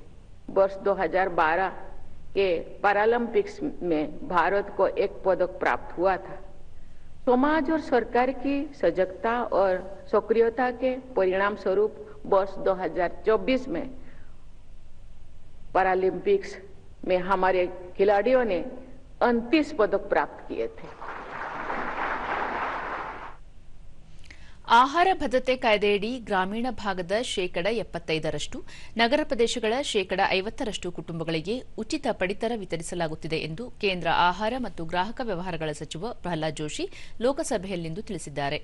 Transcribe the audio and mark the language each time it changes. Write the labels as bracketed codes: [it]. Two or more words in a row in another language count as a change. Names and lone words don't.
[hi] वर्ष 2012 के पैरालंपिक्स में भारत को एक पदक प्राप्त हुआ था. समाज और सरकार की सजगता और सक्रियता के परिणाम स्वरूप वर्ष 2024 में पैरालंपिक्स में हमारे खिलाड़ियों ने 29 पदक प्राप्त किए थे. [kn] ಆಹಾರ ಭದ್ರತೆ ಕಾಯ್ದೆಯಡಿ ಗ್ರಾಮೀಣ ಭಾಗದ 75%, ನಗರ ಪ್ರದೇಶಗಳ 50% ಕುಟುಂಬಗಳಿಗೆ ಉಚಿತ ಪಡಿತರ ವಿತರಿಸಲಾಗುತ್ತಿದೆ ಎಂದು ಕೇಂದ್ರ ಆಹಾರ ಮತ್ತು ಗ್ರಾಹಕ ವ್ಯವಹಾರಗಳ ಸಚಿವ ಪ್ರಹ್ಲಾದ್ ಜೋಶಿ ಲೋಕಸಭೆಯಲ್ಲಿಂದು ತಿಳಿಸಿದ್ದಾರೆ.